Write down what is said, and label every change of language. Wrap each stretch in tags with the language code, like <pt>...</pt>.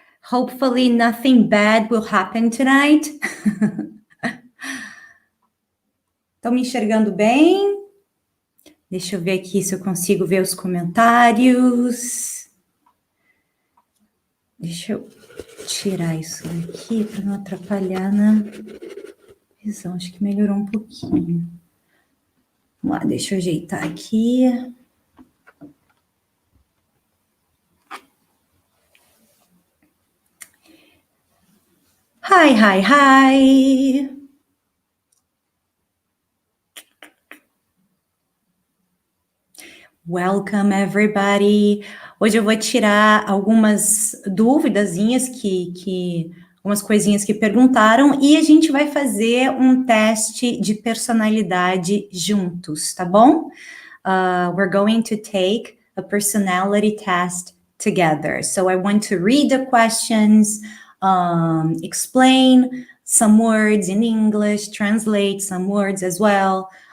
<en>Hopefully nothing bad will happen tonight.</en> <pt>Estão me enxergando bem? Deixa eu ver aqui se eu consigo ver os comentários. Deixa eu tirar isso daqui para não atrapalhar na visão. Acho que melhorou um pouquinho. Vamos lá, deixa eu ajeitar aqui.</pt> <en>Hi, hi, hi. Welcome, everybody.</en> <pt>Hoje eu vou tirar algumas duvidazinhas algumas coisinhas que perguntaram e a gente vai fazer um teste de personalidade juntos, tá bom?</pt> <en>We're going to take a personality test together. So I want to read the questions, explain some words in English, translate some words as well.</en>